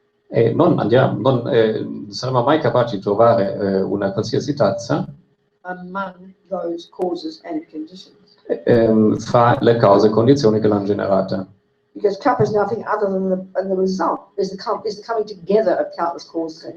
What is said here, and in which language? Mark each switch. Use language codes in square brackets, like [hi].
[it] E non saremo mai capaci di trovare una qualsiasi tazza [en] among those causes and conditions. [it] fra le cause e condizioni che l'hanno generata. [en] Because cup is nothing other than the result, is the coming together of countless causes and